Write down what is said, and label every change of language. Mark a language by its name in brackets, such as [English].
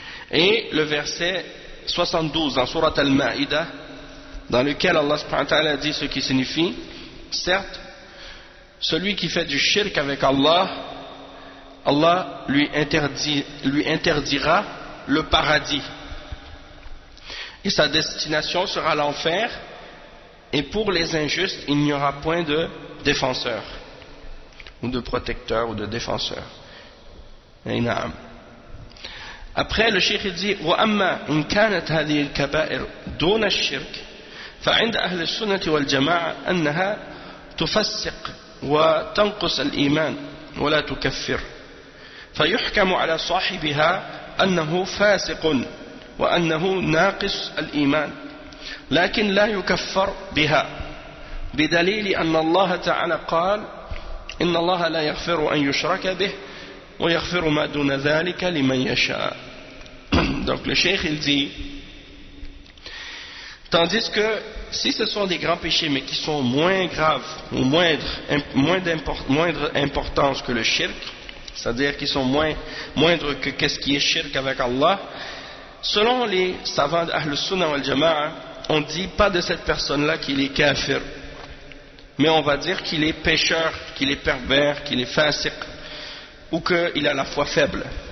[French] Et le verset 72 dans Surat Al-Ma'idah, dans lequel Allah subhanahu wa ta'ala dit ce qui signifie, certes, celui qui fait du shirk avec Allah, Allah lui interdira le paradis. Et sa destination sera l'enfer, et pour les injustes, il n'y aura point de défenseur, ou de protecteur, ou de défenseur. Après, le cheikh dit [Arabic] وَأَمَّا إِنْ كَانَتْ هَذِهِ الْكَبَائِرُ دُونَ الشِّرْكِ فعند أهل السنة والجماعة أنها تفسق وتنقص الإيمان ولا تكفر فيحكم على صاحبها أنه فاسق وأنه ناقص الإيمان لكن لا يكفر بها بدليل أن الله تعالى قال إن الله لا يغفر أن يشرك به ويغفر ما دون ذلك لمن يشاء. [French] Donc le cheikh il dit, tandis que si ce sont des grands péchés mais qui sont moins graves ou moindre importance que le shirk, c'est-à-dire qui sont moindres que qu'est-ce qui est shirk avec Allah, selon les savants d'Ahl Sunnah wal Jama'a, on ne dit pas de cette personne-là qu'il est kafir, mais on va dire qu'il est pécheur, qu'il est pervers, qu'il est fasiq, ou qu'il a la foi faible.